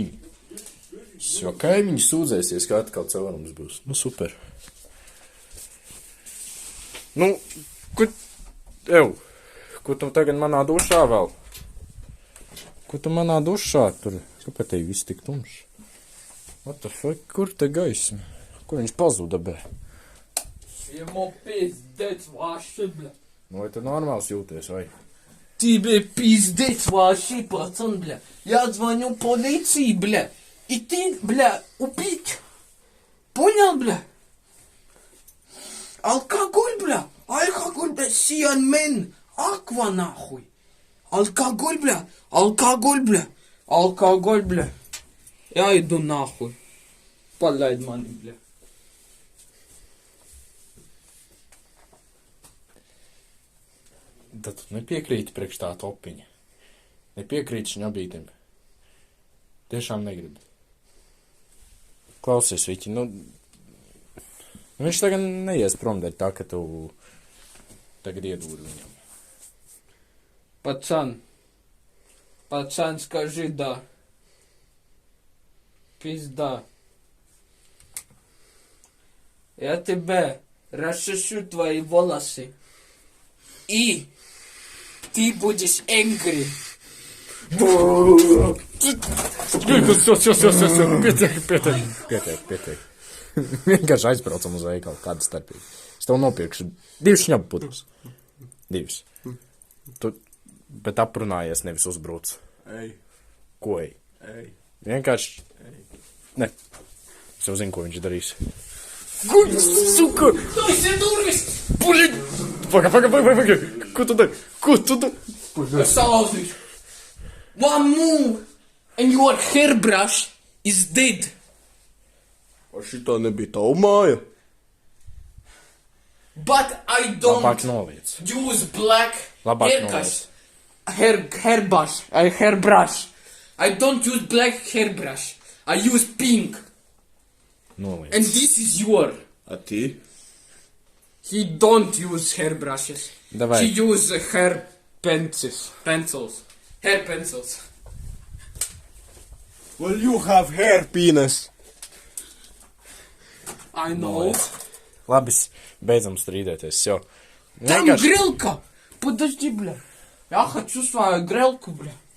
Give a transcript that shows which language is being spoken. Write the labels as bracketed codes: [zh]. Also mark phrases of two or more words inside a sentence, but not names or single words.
[lv] Jo kaimiņi sūdzēsies, ka atkal caurums būs. Nu, super. Nu, ko tu tagad manā dušā vēl? Ko tu manā dušā tur? Kāpēc tev viss tik tumšs? [en] What the fuck? [lv] Kur te gaisma? Kur viņš pazuda, bē? [ru] Ему пиздец вообще, бля. [lv] Nu, vai tu normāls jūties, vai? [ru] Тебе пиздец вообще, пацан, бля. Я звоню полиции, бля. И ты, бля, убить. Понял, бля? Алкоголь, бля. Алкоголь, бля. Сианмен. Аква, нахуй. Алкоголь, бля. Алкоголь, бля. Алкоголь, бля. Я иду нахуй. Палять мани, бля. [lv] Tad tu nepiekrīti priekš tā topiņa. Nepiekrīti šņabītim. Tiešām negribi. Klausies, Viķi, nu... Viņš tagad neies prom dēļ tā, ka tu tagad iedūri viņam. [ru] Пацан, скажи да. Пизда. Я тебе расчешу твои волосы. И ты будешь angry. [lv] Pietiek. Vienkārši aizbraucam uz veikalu, kāda starpība. Es tev nopirkšu 2 šņabu putus. 2. Tu, bet aprunājies, nevis uzbrūc. Ej, Ko ej? ej. Vienkārši... Ne. Es jau zinu, ko viņš darīs. Guļ, suka! Tu esi durvis! Puļi! Paga! Ko tu dari? Es salauzīšu. [en] One move and your hairbrush is dead. [lv] O šitā nebija tava māja? [en] But I don't [lv] Labāk noliec. [en] use black [lv] Labāk [en] hairbrush. I don't use black hairbrush. I use pink. [lv] Noliec. [en] And this is your. [ru] A ti? [en] He don't use hairbrushes. [ru] Давай. [en] He use hair pencils. Hair pencils. Well, you have hair penis. I know. [lv] Labi, beidzam strīdēties, jo. [ru] Там [lv] Vienkārši... [ru] грелка. Подожди, бля. Я хочу свою грелку, бля.